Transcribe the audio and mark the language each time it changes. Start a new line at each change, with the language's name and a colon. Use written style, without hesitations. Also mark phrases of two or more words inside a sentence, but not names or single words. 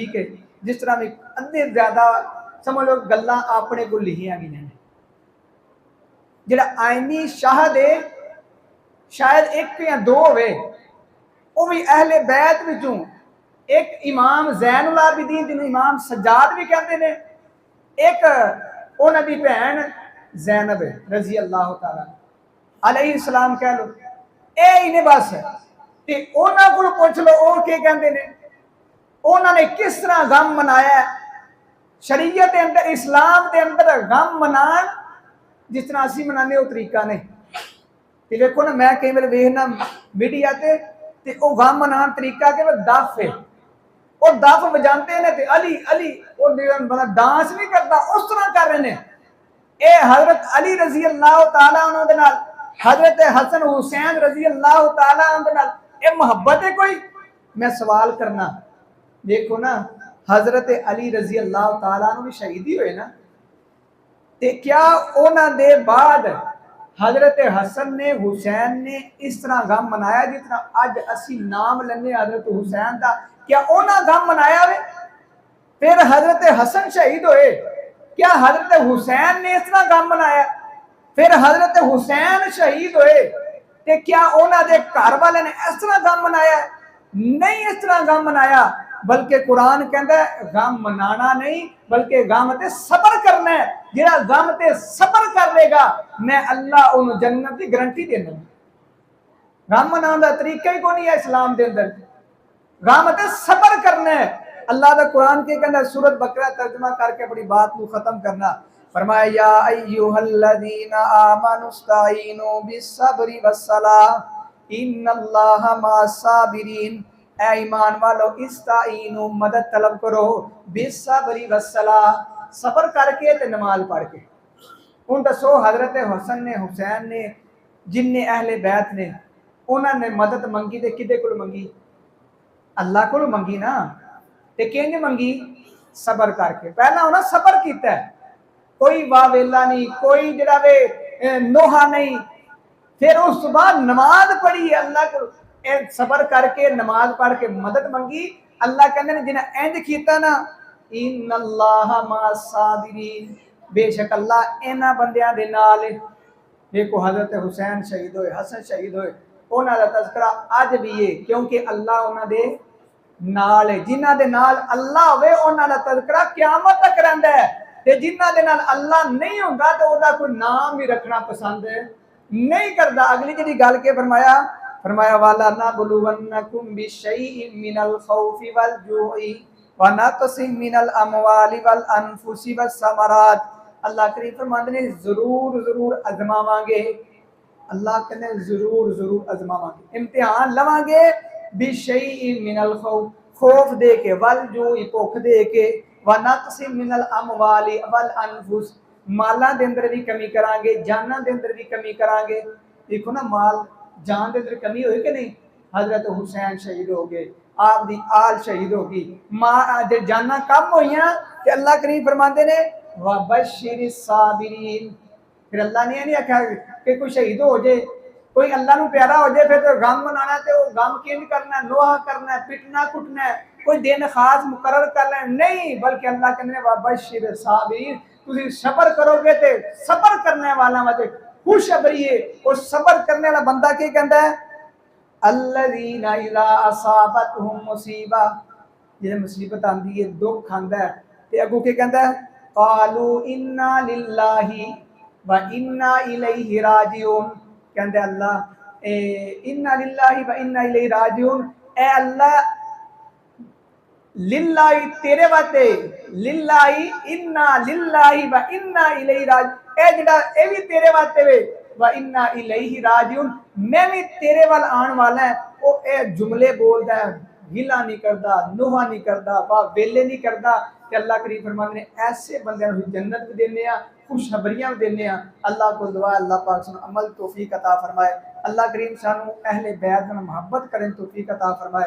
Punjabi: ٹھیک ہے، جس طرح بھی ادھے زیادہ سمجھ لو گلاں اپنے کو لکھیا گئی نے. جیہڑا آئینی شاہد ہے شاید ایک یا دو ہووے، وہ بھی اہل بیت وچوں ایک امام زین العابدین
Urdu: جنہیں امام سجاد بھی کہتے ہیں,
Punjabi: ایک انہاں دی بھین زینب
Arabic: رضي الله تعالى عليه السلام
Punjabi: کہہ لو، اے انہیں بس تے انہاں کول پچھ لو
Urdu: وہ کیا کہتے ہیں. انہوں نے کس طرح غم منایا شریعت کے اندر، اسلام کے اندر
Punjabi: غم منان جس طرح اسی منانے وہ طریقہ نہیں. تے دیکھو نا میں کئی بار ویکھنا میڈیا تے وہ غم منان طریقہ کے دف ہے,
Urdu: وہ دف بجاتے ہیں
Punjabi: تے علی علی
Urdu: وہ بندہ ڈانس نہیں کرتا اس طرح کر رہے ہیں.
Punjabi: یہ حضرت علی
Arabic: رضي الله تعالى عنه
Punjabi: دے نال حضرت حسن حسین
Arabic: رضي الله تعالى عنه
Punjabi: دے نال یہ محبت ہے کوئی? میں سوال کرنا، دیکھو نا حضرت علی
Arabic: رضي الله تعالى عنه
Punjabi: بھی شہیدی ہوئے نا، تے کیا انہاں دے بعد حضرت حسن نے حسین نے اس طرح غم منایا جس طرح اج اسی نام لینے حضرت حسین کا? کیا انہاں غم منایا وے? پھر حضرت حسن شہید ہوئے، کیا حضرت حسین نے اس طرح غم منایا? پھر حضرت حسین شہید ہوئے تے کیا انہاں دے گھر والے نے اس طرح غم منایا?
Urdu: نہیں اس طرح غم منایا، بلکہ قرآن کہتا ہے غم منانا نہیں بلکہ غم تے صبر کرنا ہے.
Punjabi: جیہڑا غم تے صبر کر لے گا میں اللہ انہیں جنت کی گارنٹی دینا.
Urdu: غم منانے کا طریقہ ہی کوئی نہیں ہے اسلام کے اندر، غم تے صبر کرنا ہے.
Punjabi: اللہ کا قرآن کے کہنا سورت بقرہ ترجمہ کرکے اپنی بات کو ختم کرنا، فرمایا
Arabic: يا أيها الذين آمنوا استعينوا بالصبر والصلاة إن الله مع الصابرين.
Urdu: اے ایمان والو استعینو مدد طلب کرو
Arabic: بالصبر والصلاة,
Urdu: صبر کرکے تے نماز پڑھ کے.
Punjabi: ہن دسو حضرت حسن نے حسین نے جنہے اہل بیت نے انہوں نے مدد منگی تے کدے کول منگی? اللہ کول منگی نا۔ تے کنج منگی? صبر کرکے. پہلا انہیں صبر کیا، کوئی واویلا نہیں، کوئی ذرا وے نوحہ نہیں. پھر اس بعد نماز پڑھی اللہ کو، صبر کرکے نماز پڑھ کے مدد منگی. اللہ کہتے جنہیں انج کیا نا
Arabic: إن الله مع الصابرين,
Punjabi: بیشک اللہ انہاں بندیاں دے نال ہے. دیکھو حضرت حسین شہید ہوئے، حسن شہید ہوئے، انہاں دا تذکرہ اج بھی ہے کیونکہ اللہ انہاں دے نال ہے. جنہاں دے نال اللہ ہووے انہاں دا تذکرہ قیامت تک رہندا ہے تے جنہاں دے نال اللہ نہیں ہندا تے اودا کوئی نام بھی رکھنا پسند نہیں کردا. اگلی جی گل کے فرمایا، فرمایا
Arabic: ولنبلونكم بشيء من الخوف والجوع ونقص من الأموال والأنفس والثمرات.
Punjabi: اللہ کریم فرماتے نے ضرور ضرور آزماواں گے. اللہ کہتے ضرور ضرور آزماواں گے، امتحان لواں گے.
Arabic: بشيء من الخوف,
Punjabi: خوف دے کے,
Arabic: والجوع
Punjabi: بھکھ دے کے,
Arabic: ونقص من الأموال والأنفس,
Punjabi: مالاں دے اندر بھی کمی کراں گے، جاناں دے اندر بھی کمی کراں گے. دیکھو نا، مال جان دے اندر کمی ہوئی کہ نہیں? حضرت حسین شہید ہو گئے، آپ دی آل شہید ہو گئی، ماں جے جاناں کم ہوئیاں تے اللہ کریم فرماتے نے
Arabic: وبشر الصابرين.
Punjabi: پھر اللہ نے نہیں آکھیا کہ کوئی شہید ہو جائے، کوئی اللہ نوں پیارا ہو جائے پھر تو غم منانا، تو غم کنج کرنا، نوحہ کرنا، پٹنا کٹنا، کوئی دن خاص مقرر کر لینا نہیں، بلکہ اللہ کہنے
Arabic: وبشر الصابرين,
Punjabi: تسی صبر کرو گے تے صبر کرنے والا مت خوشخبری ہے.
Urdu: اور صبر کرنے والا بندہ کی کہتا ہے,
Arabic: الذين إذا أصابتهم مصيبة,
Punjabi: جے مصیبت آندی ہے، دکھ آندا ہے، تے اگوں کی کہتا ہے,
Arabic: قالوا إنا لله وإنا إليه راجعون. کہتے الله إنا لله وإنا إليه راجعون,
Punjabi: اے اللہ للہی تیرے واسطے,
Arabic: لله إنا لله وإنا إليه راجعون,
Punjabi: اے جیہڑا اے بھی تیرے واسطے وے,
Arabic: وإنا إليه راجعون,
Punjabi: میں بھی تیرے ول آنے والا ہے. او اے جملے بولدا ہے، گلہ نہیں کرتا، نوحہ نہیں کرتا، واویلے نہیں کرتا. کہ اللہ کریم فرماتے نے ایسے بندے جنت بھی دینے، خوشخبریاں بھی دینے. اللہ کو دعا اللہ پاک سانوں عمل توفیق عطا فرمائے. اللہ کریم سانوں اہل بیت نال محبت کرن توفیق عطا فرمائے.